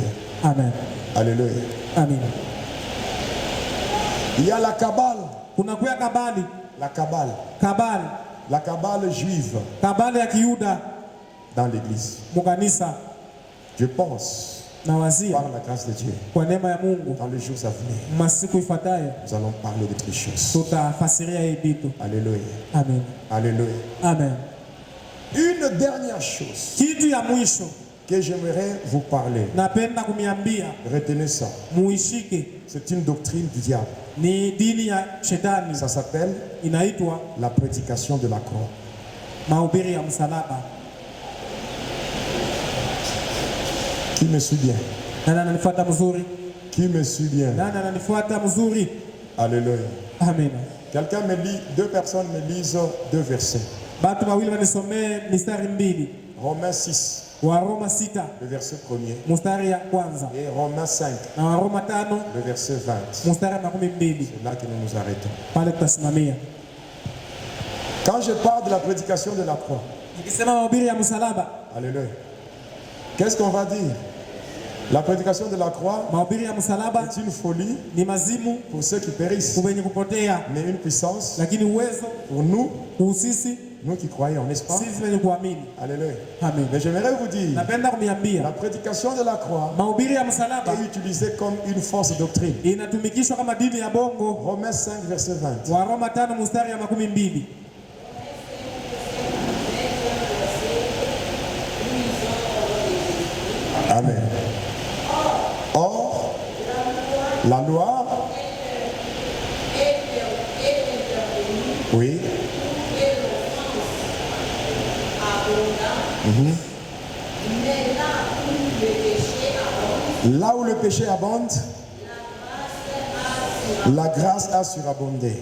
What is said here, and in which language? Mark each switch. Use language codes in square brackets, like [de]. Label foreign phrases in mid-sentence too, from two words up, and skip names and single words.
[fr] Amen. Alléluia. Amen. Il y a la Kabbale. [sw] Kuna kuya kabali, [fr] La Kabbale. [sw] kabali, [fr] La Kabbale juive [sw] kabali ya Kiyuda [fr] dans l'église. [sw] mukanisa. [fr] Je pense, [sw] Na wazia [fr] par la grâce de Dieu, [sw] kwa neema ya Mungu [fr] dans les jours à venir, [sw] masiku ifuatayo [fr] nous allons parler de toutes choses. [sw] tutafasiria hii vitu. [fr] Alléluia. Amen. Alléluia. Amen. Une dernière chose [sw] Kitu ya mwisho [fr] que j'aimerais vous parler. [sw] napenda kumiambia [fr] Retenez ça. [sw] muishike, [fr] C'est une doctrine du diable. [sw] ni dini ya shetani, [fr] Ça s'appelle [sw] inaitwa [fr] la prédication de la croix. [sw] mahubiri ya msalaba. [fr] Qui me suit bien? [sw] Nani ananifuata mzuri? [fr] Qui me suit bien? [sw] Nani ananifuata mzuri? [fr] Alléluia. Amen. Quelqu'un me lit, deux personnes me lisent deux versets. [sw] Batu wawili wanisomee mistari mbili. [fr] Romains 6, [sw] Waroma 6 [fr] le verset 1er, [sw] mstari ya kwanza [fr] et Romains 5, [sw] na Waroma 5 [fr] le verset 20. [sw] mstari ya 12. [fr] C'est là que nous nous arrêtons. [sw] Pale tutasimamia. [fr] Quand je parle de la prédication de la croix, [sw] Nikisema mahubiri ya msalaba, [fr] alléluia, qu'est-ce qu'on va dire? La prédication de la croix [sw] mahubiri ya msalaba [fr] est une folie [sw] ni mazimu [fr] pour ceux qui périssent, [sw] kubenye kupotea, [fr] mais une puissance [sw] lakini uwezo [fr] pour nous, [sw] kuusisi [fr] nous qui croyons, n'est-ce pas? [sw] sisi wenye kuamini. [fr] Alléluia. Amen. Mais j'aimerais vous dire, [sw] Napenda kumiambia [fr] la prédication de la croix [sw] mahubiri ya msalaba [fr] est utilisée comme une fausse doctrine. [sw] inatumikishwa kama dini ya bongo. [fr] Romains 5, verset 20. [sw] Waroma 5 mstari ya 12. [fr] Amen. Or, la loi, oui, là où le péché abonde, la grâce a surabondé.